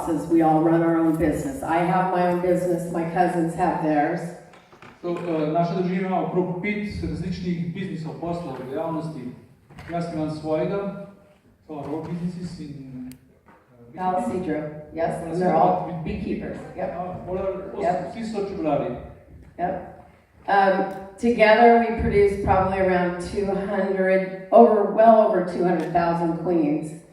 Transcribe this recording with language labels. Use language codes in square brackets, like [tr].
[en] We all run our own business. I have my own business, my cousins have theirs. [sl] Naša družina ima okrog 5 različnih biznisov, poslov, dejavnosti. Jaz imam svojega, [en] so our own businesses in Palisadro, yes, and they're all beekeepers. Yep. [sl] Vsi so čebelari. [en] Yep. Together we produce probably around 200, well over 200,000 queens.